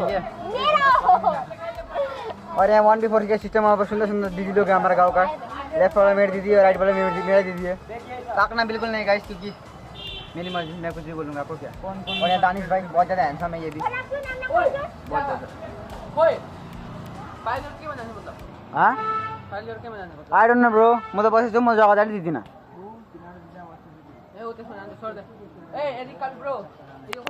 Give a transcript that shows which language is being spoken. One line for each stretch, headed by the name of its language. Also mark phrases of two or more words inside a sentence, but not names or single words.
Hindi: ठीक है, और यहाँ 1v4 के सिस्टम वहाँ पर सुंदर सुंदर दीदी लोग हैं हमारे गाँव का। लेफ्ट वाला मेरी दीदी और राइट वाला मेरा दीदी है। ताकना बिल्कुल नहीं गाइस, क्योंकि मेरी मर्जी, मैं कुछ भी बोलूँगा आपको क्या। और यहाँ दानिश भाई बहुत ज़्यादा हैंडसम है, ये भी बहुत ज़्यादा।
Nepali: हाँ
English: I don't know bro,
Nepali: म त बसेछु, म जग्गा जाने दिदिनँ।